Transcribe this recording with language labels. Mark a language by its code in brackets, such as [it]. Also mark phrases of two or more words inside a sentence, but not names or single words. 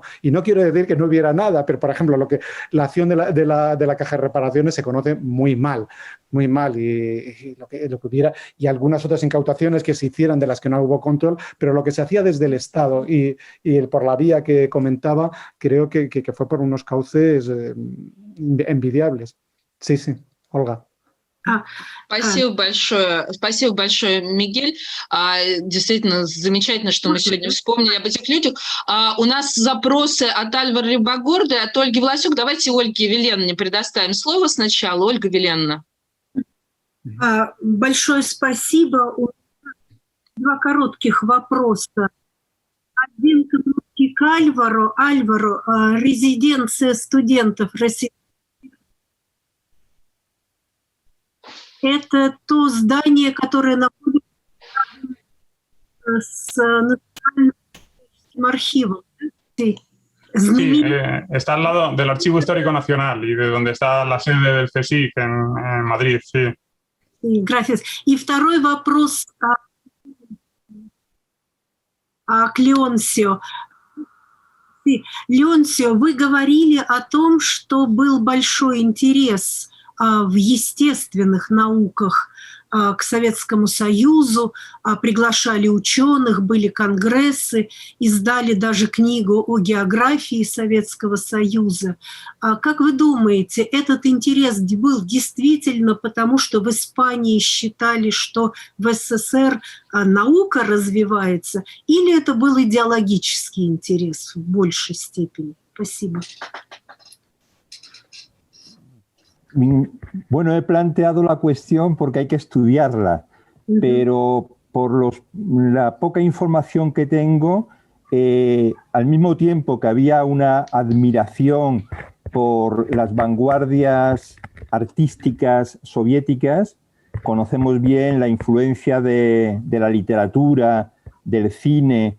[es] Y no quiero decir que no hubiera nada, pero por ejemplo, la acción de la caja de reparaciones se conoce muy mal, y lo que hubiera, y algunas otras incautaciones que se hicieran de las que no hubo control, pero lo que se hacía desde el Estado y por la vía que comentaba, creo que fue por unos cauces envidiables. Sí, Olga. [ru] Спасибо большое, Мигель. Действительно замечательно, что мы сегодня вспомнили об этих людях. У нас запросы от Альвара Рибагорда и от Ольги Власюк. Давайте Ольге Виленне предоставим слово сначала. Ольга Виленна. Большое спасибо. 2 коротких вопроса. Один к Альвару. Альвару, резиденция студентов России. Это то здание, которое находится с Национальным архивом. [es] Sí. Sí, está al lado del Archivo Histórico Nacional y de donde está la sede del CSIC en Madrid, sí. Gracias. [ru] И второй вопрос к Леонсио. Леонсио, вы говорили о том, что был большой интерес в естественных науках к Советскому Союзу, приглашали ученых, были конгрессы, издали даже книгу о географии Советского Союза. Как вы думаете, этот интерес был действительно потому, что в Испании считали, что в СССР наука развивается, или это был идеологический интерес в большей степени? Спасибо. [es] Bueno, he planteado la cuestión porque hay que estudiarla, pero por la poca información que tengo, al mismo tiempo que había una admiración por las vanguardias artísticas soviéticas, conocemos bien la influencia de la literatura, del cine.